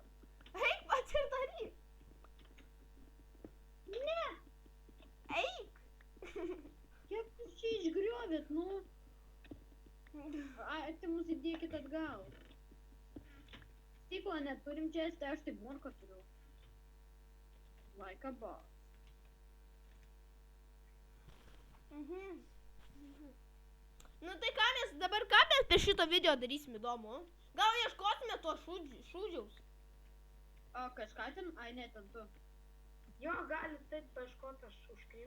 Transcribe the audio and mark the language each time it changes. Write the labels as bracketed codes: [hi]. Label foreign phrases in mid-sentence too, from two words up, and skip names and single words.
[lt] Eik, pats ir daryk. Ne! Eik. Kiek jūs čia išgriovėt, nu? Ai, tai mus įdėkit atgal. Stiklo neturim čia, tai aš taip morką turiu. [en] Like a boss. [lt] Nu tai ką mes dabar, ką mes per šito video darysim įdomu? Gal ieškosime to šūdžiaus? O kažką ten? Ai, ne, ten tu. Jo, gali taip paieškot, aš užkrimsiu.